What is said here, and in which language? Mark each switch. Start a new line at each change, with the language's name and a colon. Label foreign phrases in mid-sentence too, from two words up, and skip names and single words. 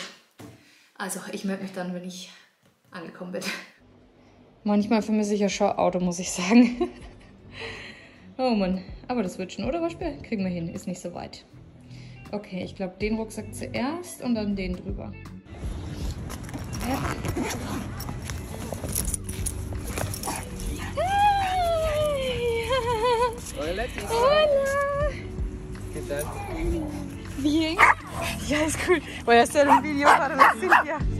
German: Also, ich melde mich dann, wenn ich angekommen bin. Manchmal vermisse ich ja schon Auto, muss ich sagen. Oh Mann, aber das wird schon, oder? Waschbär? Kriegen wir hin, ist nicht so weit. Okay, ich glaube, den Rucksack zuerst und dann den drüber. Ja.
Spanish: Hola. ¿Qué tal? Bien.
German: Ja, ist cool.
Spanish: Voy a hacer un video para la Silvia.